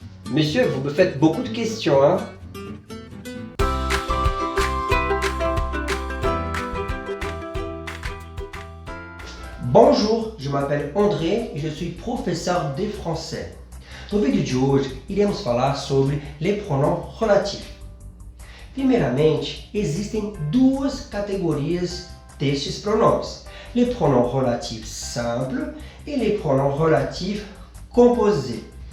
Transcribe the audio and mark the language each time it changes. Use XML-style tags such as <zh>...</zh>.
<fr>Monsieur, vous me faites beaucoup de questions, hein? Bonjour, je m'appelle André e je suis professeur de français.</fr> <pt>No vídeo de hoje, iremos falar sobre</pt> <fr>les pronoms relatifs.</fr> <pt>Primeiramente, existem duas categorias destes pronomes.</pt> <fr>Les pronoms relatifs simples</fr> <pt>e</pt> <fr>les pronoms relatifs composés.</fr>